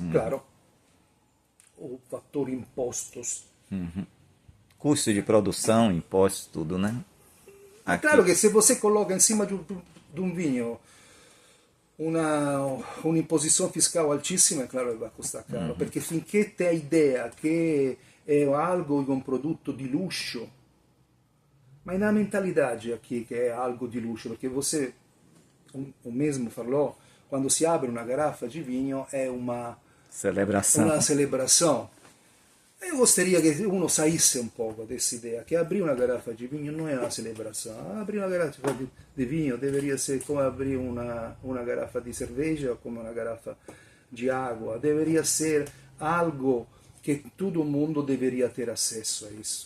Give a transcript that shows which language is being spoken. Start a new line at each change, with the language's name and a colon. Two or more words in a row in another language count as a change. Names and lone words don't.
Portuguese: Claro, o fator impostos. Custo de produção, impostos, tudo, né? É claro que se você coloca em cima de um vinho uma imposição fiscal altíssima, é claro que vai custar caro,
Italian: perché finché
Portuguese: tem a ideia che è algo di
Italian: un prodotto di
Portuguese: luxo, ma è na mentalidade aqui que é algo de luxo, perché você, o mesmo falou, quando
Italian: si apre una
Portuguese: garrafa di vinho
Italian: è una
Portuguese: celebração. Eu gostaria que uno saísse um pouco dessa ideia, que abrir uma garrafa de vinho não é uma celebração. Abrir uma garrafa de vinho deveria ser como abrir uma garrafa de cerveja, como uma garrafa de água. Deveria ser algo que todo mundo deveria ter acesso a isso.